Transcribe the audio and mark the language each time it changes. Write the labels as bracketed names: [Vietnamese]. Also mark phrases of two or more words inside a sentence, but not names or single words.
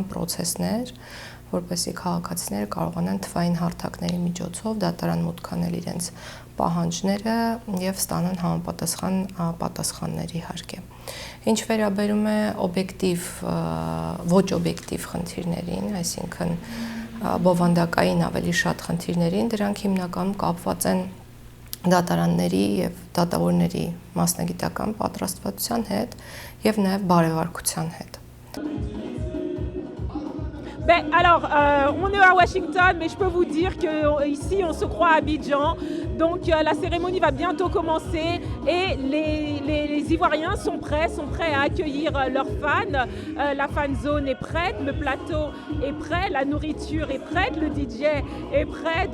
[Armenian] process-ներ, որպեսզի քաղաքացիները կարողանան թվային հարթակների միջոցով դատարան մուտք անել իրենց պահանջները եւ ստանան համապատասխան պատասխաններ իհարկե։ Ինչ վերաբերում է օբյեկտիվ, ոչ օբյեկտիվ խնդիրներին, այսինքն բովանդակային ավելի շատ խնդիրներին, դրանք հիմնականում կապված են դատարանների եւ դատավորների մասնագիտական պատրաստվածության հետ եւ նաեւ բարեվարկության հետ։ [French] Alors, on est à Washington, mais je peux vous dire qu'ici, on se croit à Abidjan. Donc, la cérémonie va bientôt commencer et les Ivoiriens sont prêts à accueillir leurs fans. La fan zone est prête, le plateau est prêt, la nourriture est prête, le DJ est prêt.